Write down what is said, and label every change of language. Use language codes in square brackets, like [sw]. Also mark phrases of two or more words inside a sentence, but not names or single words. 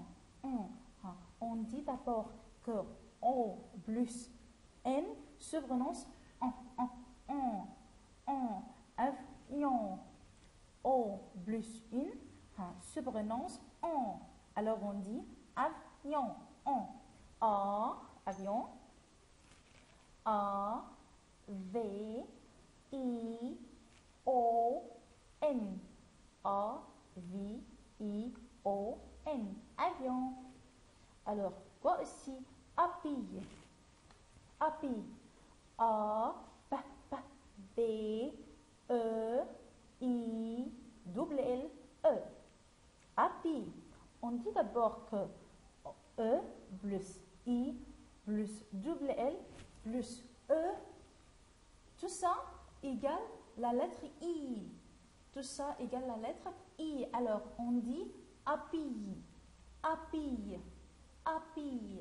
[fr] On dit d'abord que O plus N se prononce on. Avion. O plus N se prononce on. Alors, on dit avion, on. A, avion. A, V, I, O, N. A, V, I, O, N. Avion. Alors, quoi aussi? Happy. Happy. A, P, P, B, E, I, double L, E. Happy. On dit d'abord que E plus I plus double L plus E, tout ça égale la lettre I. Tout ça égale la lettre I. Alors, on dit happy, happy, happy.